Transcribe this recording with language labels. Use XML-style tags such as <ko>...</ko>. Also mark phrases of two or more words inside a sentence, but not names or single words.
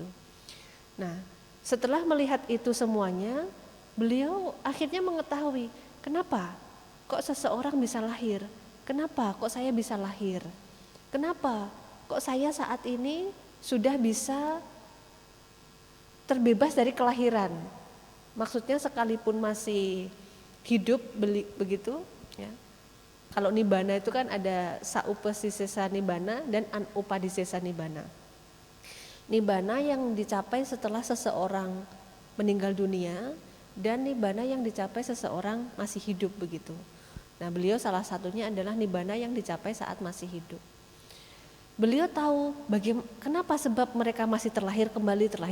<id>Nah, setelah melihat itu semuanya, beliau akhirnya mengetahui kenapa kok seseorang bisa lahir, kenapa kok saya bisa lahir, kenapa kok saya saat ini sudah bisa terbebas dari kelahiran. Maksudnya sekalipun masih hidup begitu ya. Kalau nibbana itu kan ada</id> <pi>saupadhisesa nibbana</pi> <id>dan</id> <pi>anupadhisesa nibbana.</pi> <id>Nibbana yang dicapai setelah seseorang meninggal dunia dan nibbana yang dicapai seseorang masih hidup begitu. Nah, beliau salah satunya adalah nibbana yang dicapai saat masih hidup. Beliau tahu kenapa sebab mereka masih terlahir kembali.</id>